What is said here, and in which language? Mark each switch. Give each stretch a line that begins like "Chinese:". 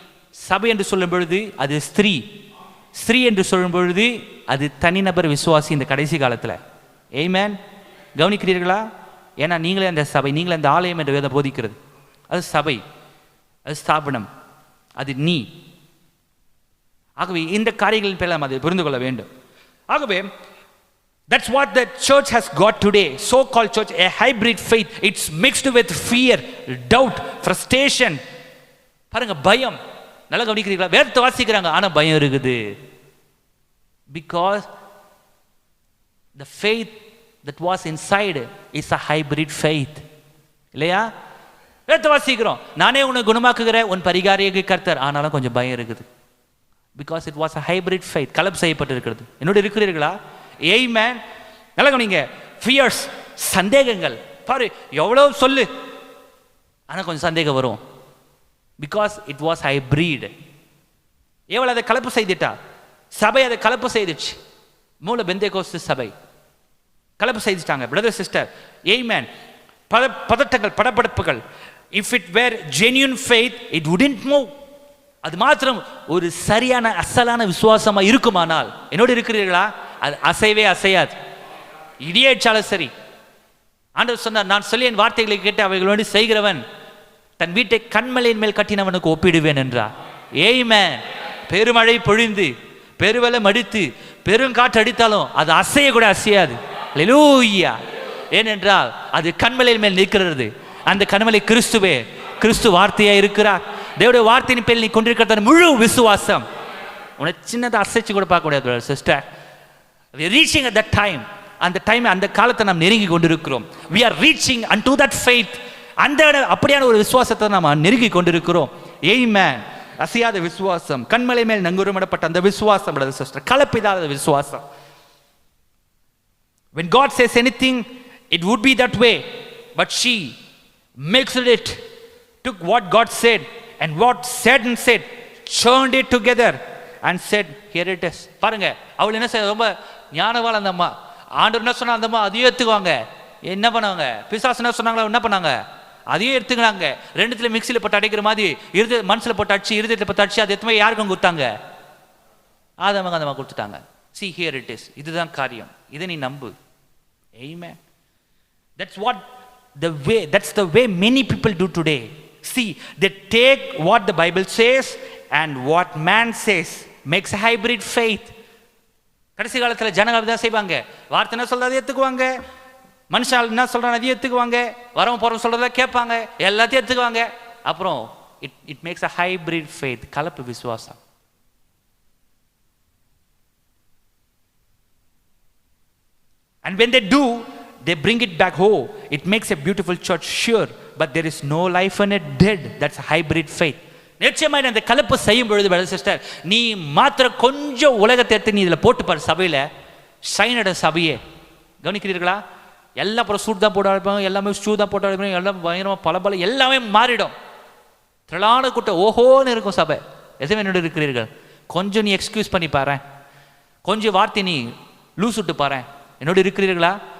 Tamil: சபை என்று சொல்லும் பொழுது அது ஸ்திரீ, ஸ்திரீ என்று சொல்லும் பொழுது அது தனிநபர் விசுவாசி இந்த கடைசி காலத்தில். ஆமென். கவனிக்கிறீர்களா? ஏன்னா நீங்களே அந்த சபை, நீங்களே அந்த ஆலயம் என்று வேதம் போதிக்கிறது. அது சபை, அது ஸ்தாபனம், அது நீ. ஆகவே இந்த காரியங்களின் பேரில் நாம் அதை புரிந்து கொள்ள வேண்டும்.
English: ஆகவே that's what the church has got today, so called church, a hybrid faith. It's mixed with fear, doubt, frustration.
Tamil: பாருங்க, பயம். நல்லா கவனிக்கிறீங்களா? வேதத்தை வாசிக்கிறாங்க ஆனா பயம் இருக்குது.
English: Because the faith that was inside is a hybrid faith.
Tamil: இல்லையா? வேதத்தை வாசிக்கிறோம், நானே உன்னை குணமாக்குகிறேன், உன் பரிகாரியை கர்த்தர், ஆனாலும் கொஞ்சம் பயம் இருக்குது.
English: Because it was a hybrid faith,
Tamil: கலப்பு செய்யப்பட்டு இருக்கிறது. என்னோட இருக்கிறீர்களா? Amen. நல்லா கவனிங்க. ஃபியர்ஸ், சந்தேகங்கள். பாரு, எவ்வளவு சொல்லு ஆனா கொஞ்சம் சந்தேகம் வரும்.
English: Because it was hybrid.
Tamil: எவ்வளவு அதை கலப்பு செய்துட்டா சபை, அதை கலப்பு செய்துச்சு. மூல பெந்தேகோஸ்து சபை கலப்பு செய்துட்டாங்க. Brother sister, Amen. பதட்டங்கள், படபடப்புகள்.
English: If it were genuine faith, it wouldn't move.
Tamil: அது மாத்திரம் ஒரு சரியான அசலான விசுவாசமா இருக்குமானால், என்னோடு இருக்கிறீர்களா, அது அசைவே அசையாது. இடியேச்சாலும் சரி. ஆண்டவர் சொன்னார், நான் சொல்லி என் வார்த்தைகளை கேட்டு அவைகளோடு செய்கிறவன் தன் வீட்டை கண்மலையின் மேல் கட்டினவனுக்கு ஒப்பிடுவேன் என்றார். ஆமென். பெருமழை பொழிந்து பெருவெள்ளம் அடித்து பெருங்காற்று அடித்தாலும் அது அசைய கூட அசையாது. அல்லேலூயா. ஏனென்றால் அது கண்மலையின் மேல் நிற்கிறது. அந்த கண்மலை கிறிஸ்துவே, கிறிஸ்து வார்த்தையா இருக்கிறார். தேவனுடைய வார்த்தையின் பேரில் நீ கொண்டிருக்கிற முழு விசுவாசம் உன்னை சின்னதை அசைச்சு கூட பார்க்க முடியாது.
English: Sister, we are reaching at that time.
Tamil: அந்த டைம், அந்த காலத்தை நாம் நெருங்கி கொண்டிருக்கிறோம்.
English: we are reaching unto that faith.
Tamil: அந்த அப்படியான ஒரு விசுவாசத்தை நாம் நெருங்கி கொண்டிருக்கிறோம். ஆமென். அசையாத விசுவாசம், கண்மலை மேல் நங்கூரமிடப்பட்ட அந்த விசுவாசம், பிரதர் சிஸ்டர், கலப்பில்லாத விசுவாசம்.
English: when God says anything, it would be that way, but she mixed it, took what God said and what said and said, churned it together and said, here it is.
Tamil: பாருங்க, அவள் என்ன செய்ய, ரொம்ப ஞானவாள் அந்த அம்மா. ஆண்டவர் என்ன சொன்னா அந்த அம்மா அதையே எடுத்துக்குவாங்க. என்ன பண்ணாங்க? பிசாசு என்ன சொன்னாங்களோ என்ன பண்ணாங்க? அதையே எடுத்துக்கிறாங்க. ரெண்டுத்துல மிக்சியில் போட்டு அடைக்கிற மாதிரி மனசுல போட்டு அடிச்சு, இருதயத்தில் போட்டு அடிச்சு, அது எத்தனை யாருக்கும் கொடுத்தாங்க? ஆதமங்க அந்த அம்மா கொடுத்துட்டாங்க.
English: see here it is.
Tamil: இதுதான் காரியம். இதை நீ நம்பு. Amen.
English: that's the way many people do today. See, they take what the Bible says and what man says, makes a hybrid faith.
Tamil: கடைசி காலத்தில் ஜனங்கள் தான் செய்வாங்க. வார்த்தை என்ன சொல்றது அதை ஏற்றுக்குவாங்க, மனுஷன் என்ன சொல்றான் அதையும் ஏற்றுக்குவாங்க, வரவன் போறவன் சொல்றதை கேட்பாங்க, எல்லாத்தையும் ஏற்றுக்குவாங்க.
English: அப்புறம் it makes a hybrid faith,
Tamil: கலப்பு விசுவாசம்.
English: and when they do, they bring it back home. It makes a beautiful church, sure, but there is no life in it, dead. That's a hybrid faith.
Tamil: நிச்சயமாக அந்த கலப்பு செய்யும் பொழுது brother sister, நீ மாத்திர கொஞ்சம் உலகத்தை எடுத்து நீ இதில் போட்டு பாரு. சபையில் ஷைனோட சபையே கவனிக்கிறீர்களா? எல்லாம் அப்புறம் சூட் தான் போட்டு அழைப்பாங்க, எல்லாமே ஷூ தான் போட்டு அழைப்பாங்க, எல்லாம் பயங்கரமாக பல எல்லாமே மாறிடும். திரளான கூட்டம் ஓஹோன்னு இருக்கும் சபை. எதுவும் என்னோட இருக்கிறீர்கள், கொஞ்சம் நீ எக்ஸ்கியூஸ் பண்ணி பாரு, கொஞ்சம் வார்த்தை நீ லூஸ் விட்டு பாரு. என்னோட இருக்கிறீர்களா?